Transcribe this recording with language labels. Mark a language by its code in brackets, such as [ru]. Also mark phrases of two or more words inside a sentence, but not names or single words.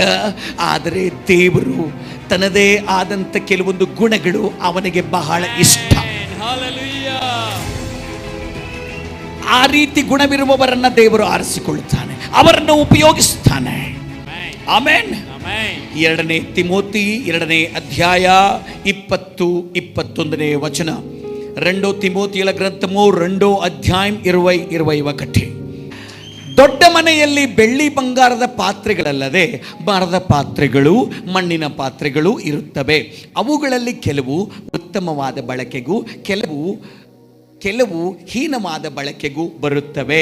[kn] ಆದರೆ ದೇವರು ತನ್ನದೇ ಆದಂಥ ಕೆಲವೊಂದು ಗುಣಗಳು ಅವನಿಗೆ ಬಹಳ ಇಷ್ಟ. ಆ ರೀತಿ ಗುಣವಿರುವವರನ್ನ ದೇವರು ಆರಿಸಿಕೊಳ್ಳುತ್ತಾನೆ, ಅವರನ್ನು ಉಪಯೋಗಿಸುತ್ತಾನೆ. ಆಮೆನ್. 2 ತಿಮೋತಿ 2ನೇ ಅಧ್ಯಾಯ 20-21 వచన. [te] 2 తిమోతిల గ్రంథము 2వ అధ్యాయం 20-21. [kn] ದೊಡ್ಡ ಮನೆಯಲ್ಲಿ ಬೆಳ್ಳಿ ಬಂಗಾರದ ಪಾತ್ರೆಗಳಲ್ಲದೆ ಮರದ ಪಾತ್ರೆಗಳು, ಮಣ್ಣಿನ ಪಾತ್ರೆಗಳು ಇರುತ್ತವೆ. ಅವುಗಳಲ್ಲಿ ಕೆಲವು ಉತ್ತಮವಾದ ಬಳಕೆಗೂ ಕೆಲವು ಹೀನವಾದ ಬಳಕೆಗೂ ಬರುತ್ತವೆ.